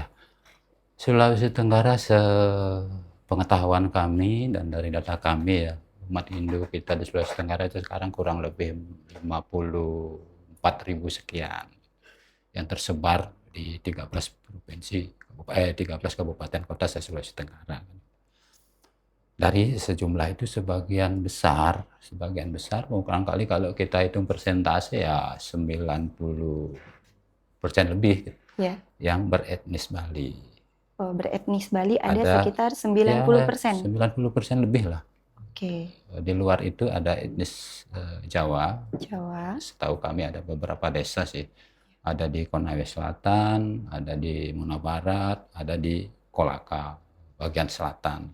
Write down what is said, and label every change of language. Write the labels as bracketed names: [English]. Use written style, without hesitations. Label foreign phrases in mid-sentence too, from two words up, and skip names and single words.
[Indonesian] Sulawesi Tenggara sepengetahuan kami dan dari data kami ya, umat Hindu kita di Sulawesi Tenggara itu sekarang kurang lebih 54.000 sekian yang tersebar di 13 provinsi, 13 kabupaten kota Sulawesi Tenggara. Dari sejumlah itu sebagian besar barangkali kalau kita hitung persentase ya 90% lebih yang beretnis Bali. Oh, beretnis Bali ada sekitar 90%. 90% lebih lah. Oke. Di luar itu ada etnis Jawa. Jawa. Setahu kami ada beberapa desa sih. Ada di Konawe Selatan, ada di Muna Barat, ada di Kolaka bagian selatan.